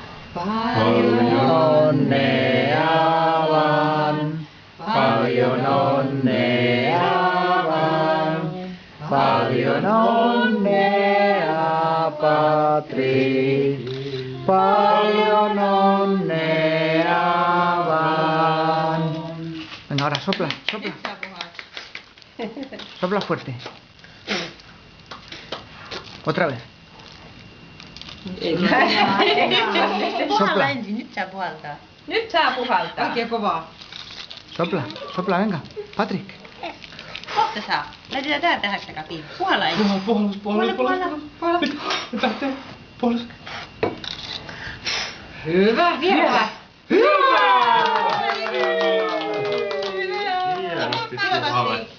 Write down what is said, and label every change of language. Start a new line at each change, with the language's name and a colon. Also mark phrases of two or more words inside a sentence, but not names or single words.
Finnish: Paljon onnea vaan, paljon onnea vaan, paljon onnea Patrik, paljon onnea vaan.
Spanish: Venga, ahora sopla, sopla. Sopla fuerte. Otra vez.
Finnish: Puhalla ensin, nyt saa puhaltaa. Nyt saa puhaltaa. Oikein kovaa.
Spanish: Sopla, sopla, venga. Patrik.
Finnish: Kohta saa. Laitetaan tää tähän takapiin. Puhalla ensin. Puhalla. Nyt lähtee. Puolas. Hyvä, vielä. Hienosti puhallettu.